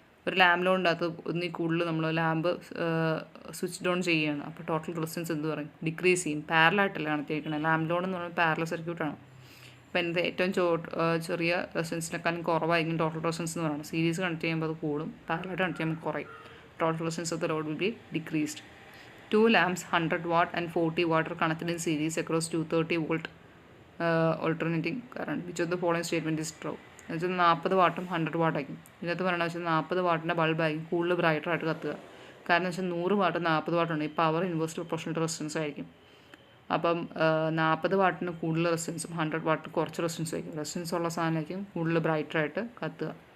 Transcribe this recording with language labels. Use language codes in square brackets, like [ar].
[ml] ഒരു ലാമ്പ് ലോഡിൻ്റെ അകത്ത് ഒന്നിൽ കൂടുതൽ നമ്മൾ ലാമ്പ് സ്വിച്ച്ഡ് ഓൺ ചെയ്യുകയാണ്. അപ്പോൾ ടോട്ടൽ റെസിസ്റ്റൻസ് എന്ത് പറയും, ഡിക്രീസ് ചെയ്യും. പാരലായിട്ടല്ല കണക്റ്റിയിരിക്കണം. ലാമ്പ് ലോഡ് എന്ന് പറയുന്നത് പാരലൽ സർക്യൂട്ടാണ്. അപ്പോൾ എൻ്റെ ഏറ്റവും ചെറിയ റെസിസ്റ്റൻസിനെക്കാളും കുറവായിരിക്കും ടോട്ടൽ റെസിസ്റ്റൻസ് എന്ന് പറയുന്നത്. സീരീസ് കണക്ട് ചെയ്യുമ്പോൾ അത് കൂടും, പാരലായിട്ട് കണക്ട് ചെയ്യുമ്പോൾ കുറയും. [en] Total resistance of the load will be decreased. 2 lamps 100 watt and 40 watt are connected in series across 230 volt alternating current. Which of the following statement is true? [ml] എന്നുവെച്ചാൽ 40 വാട്ടും 100 വാട്ടായിരിക്കും. ഇതിനകത്ത് പറയണത് വെച്ചാൽ 40 വാട്ടിൻ്റെ ബൾബായിരിക്കും കൂടുതൽ ബ്രൈറ്ററായിട്ട് കത്തുക. കാരണം വെച്ചാൽ 100 വാട്ട് 40 വാട്ടുണ്ട്. ഈ പവർ ഇൻവേഴ്സ് പ്രൊപ്പോർഷണൽ റെസിസ്റ്റൻസ് ആയിരിക്കും. അപ്പം 40 വാട്ടിന് കൂടുതൽ റെസിസ്റ്റൻസും 100 വാട്ടിന് കുറച്ച് റെസിസ്റ്റൻസ് ആയിരിക്കും. റെസിസ്റ്റൻസ് ഉള്ള സാധനമായിരിക്കും കൂടുതൽ ബ്രൈറ്ററായിട്ട് കത്തുക.